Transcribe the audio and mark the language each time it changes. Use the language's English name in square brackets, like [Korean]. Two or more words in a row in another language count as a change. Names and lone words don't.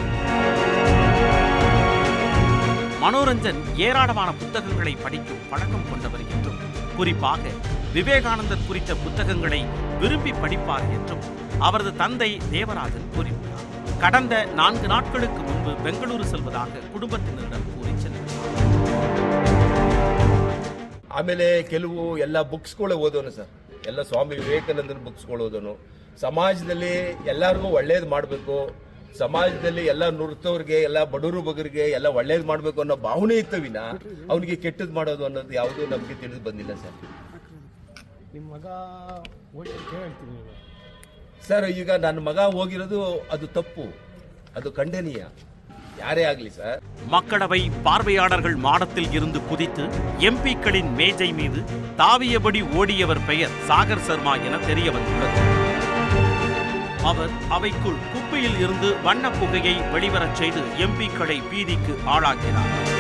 [Tamil] மனோரஞ்சன் ஏராளமான புத்தகங்களை படிக்கும் பழக்கம் கொண்டவர் என்றும், குறிப்பாக விவேகானந்தர் குறித்த புத்தகங்களை விரும்பி படிப்பார் என்றும் அவரது தந்தை தேவராஜன் கூறியுள்ளார். கடந்த 4 நாட்களுக்கு முன்பு பெங்களூரு செல்வதாக குடும்பத்தினரிடம் கூறி சென்றார். [Kannada] ಆಮೇಲೆ ಕೆಲವು ಎಲ್ಲ ಬುಕ್ಸ್ಗಳು ಓದೋನು ಸರ್. ಎಲ್ಲ ಸ್ವಾಮಿ ವಿವೇಕಾನಂದನ ಬುಕ್ಸ್ಗಳು ಓದೋನು. ಸಮಾಜದಲ್ಲಿ ಎಲ್ಲರಿಗೂ ಒಳ್ಳೇದು ಮಾಡಬೇಕು, ಸಮಾಜದಲ್ಲಿ ಎಲ್ಲ ನುರಿತವ್ರಿಗೆ, ಎಲ್ಲ ಬಡವರು ಬಗರಿಗೆ ಎಲ್ಲ ಒಳ್ಳೇದು ಮಾಡಬೇಕು ಅನ್ನೋ ಭಾವನೆ ಇತ್ತವಿನ ಅವನಿಗೆ ಕೆಟ್ಟದ್ದು ಮಾಡೋದು ಅನ್ನೋದು ಯಾವುದೂ ನಮಗೆ ತಿಳಿದು ಬಂದಿಲ್ಲ ಸರ್. ನಿಮ್ಮ ಮಗ ಸರ್, ಈಗ ನನ್ನ ಮಗ ಹೋಗಿರೋದು ಅದು ತಪ್ಪು, ಅದು ಖಂಡನೀಯ. ಯಾರೇ ಆಗಲಿ ಸಾರ್. [Tamil] மக்களவை பார்வையாளர்கள் மாடத்தில் இருந்து குதித்து எம்பிக்களின் மேஜை மீது தாவியபடி ஓடியவர் பெயர் சாகர் சர்மா என தெரிய வந்துள்ளது. அவர் அவைக்குள் குப்பையில் இருந்து வண்ண புகையை வெளிவரச் செய்து எம்பிக்களை பீதிக்கு ஆளாக்கினார்.